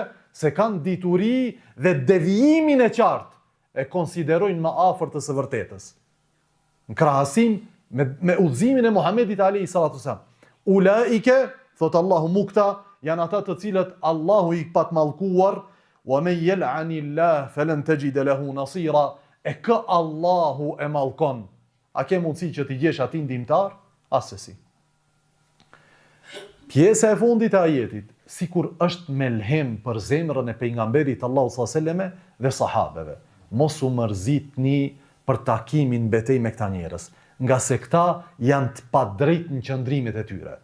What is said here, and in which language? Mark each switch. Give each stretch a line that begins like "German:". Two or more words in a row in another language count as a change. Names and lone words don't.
Albanian: Se kanë dituri dhe devijimin e qartë e konsiderojnë më afër të së vërtetës. Në krahasim me udhëzimin e Muhamedit
Arabic: عليه الصلاة والسلام.
Albanian: Ulaike, thot Allahu, këta janë ata të cilët Allahu i ka mallkuar.
Arabic: ومن يلعن الله فلن تجد له نصيرا.
Albanian: E kë Allahu e mallkon, a ke mundësi që t'i gjesh atin ndihmtar? Asesi. Pjesa e fundit e ajetit, sikur është melhem për zemrën e pejgamberit Allahu
Arabic: صلى الله عليه وسلم
Albanian: dhe sahabeve. Mos u mërzitni për takimin betej me këta njerëz, nga se këta janë të padrejtë në qëndrimet e tyre.